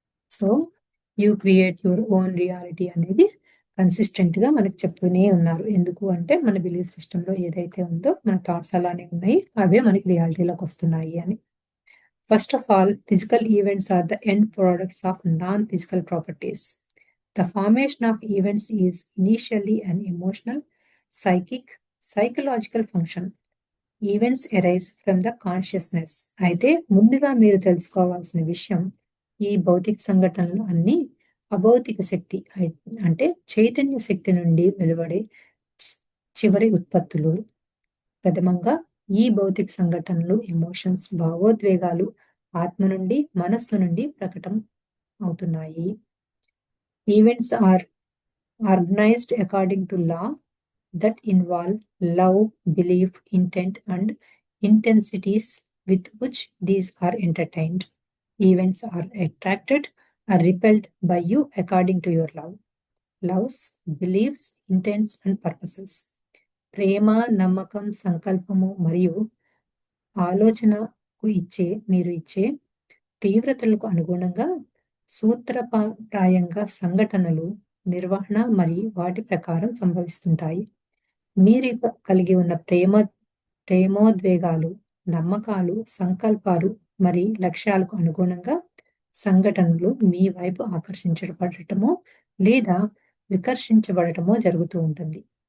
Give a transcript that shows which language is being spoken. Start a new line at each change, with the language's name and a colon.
Telugu: So,
English: you create your own reality
Telugu: అనేది కన్సిస్టెంట్‌గా మనకు చెప్తూనే ఉన్నారు. ఎందుకు అంటే మన బిలీఫ్ సిస్టమ్‌లో ఏదైతే ఉందో మన థాట్స్ అలానే ఉన్నాయి. అవే మనకి రియాలిటీలోకొస్తున్నాయి అని.
English: First of all physical events are the end products of non physical properties. The formation of events is initially an emotional, psychic, psychological function. Events arise from the consciousness.
Telugu: అయితే ముందుగా మీరు తెలుసుకోవాల్సిన విషయం ఈ భౌతిక సంఘటనలు అన్నీ అభౌతిక శక్తి అంటే చైతన్య శక్తి నుండి వెలువడే చి చివరి ఉత్పత్తులు. ప్రథమంగా ఈ భౌతిక సంఘటనలు ఎమోషన్స్, భావోద్వేగాలు ఆత్మ నుండి, మనస్సు నుండి ప్రకటం అవుతున్నాయి.
English: Events are organised according to law that involve love, belief, intent, and intensities with which these are entertained. Events are attracted or repelled by you according to your loves, beliefs, intents, and purposes.
Telugu: ప్రేమ, నమ్మకం, సంకల్పము మరియు ఆలోచనకు మీరు ఇచ్చే తీవ్రతలకు అనుగుణంగా సూత్రప్రాయంగా సంఘటనలు, నిర్వహణ మరియు వాటి ప్రకారం సంభవిస్తుంటాయి. మీరు కలిగి ఉన్న ప్రేమోద్వేగాలు, నమ్మకాలు, సంకల్పాలు మరి లక్ష్యాలకు అనుగుణంగా సంఘటనలు మీ వైపు ఆకర్షించబడటమో లేదా వికర్షించబడటమో జరుగుతూ ఉంటుంది.